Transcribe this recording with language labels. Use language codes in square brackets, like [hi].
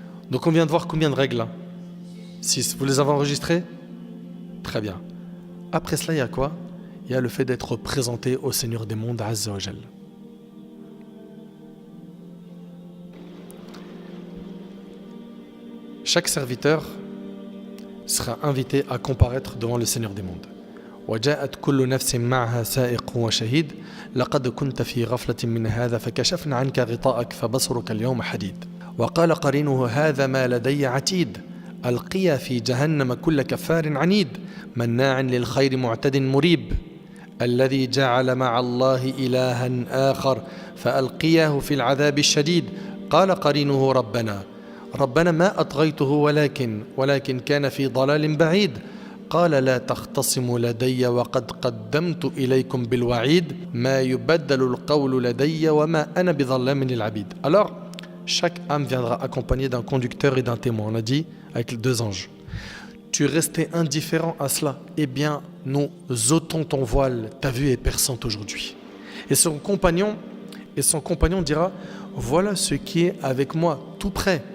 [fr] Donc on vient de voir combien de règles là? 6. Vous les avez enregistrées? Très bien. Après cela, il y a quoi? Il y a le fait d'être présenté au Seigneur des mondes, Azza wa Jal. Chaque serviteur sera invité à comparaître devant le Seigneur des mondes. [ar] وجاءت كل نفس معها سائق وشهيد لقد كنت في غفلة من هذا فكشفنا عنك غطاءك فبصرك اليوم حديد وقال قرينه هذا ما لدي عتيد ألقيا في جهنم كل كفار عنيد مناع للخير معتد مريب الذي جعل مع الله إلها آخر فألقياه في العذاب الشديد قال قرينه ربنا ما أطغيته ولكن كان في ضلال بعيد قال لا تختصموا لدي وقد قدمت إليكم بالوعيد ما يبدل القول لدي وما أنا بظلام للعبيد. [fr] Alors, chaque âme viendra accompagnée d'un conducteur et d'un témoin. On a dit avec les deux anges. Tu restais indifférent à cela. Eh bien, nous ôtons ton voile. Ta vue est perçante aujourd'hui. Et son compagnon dira, voilà ce qui est avec moi, tout près.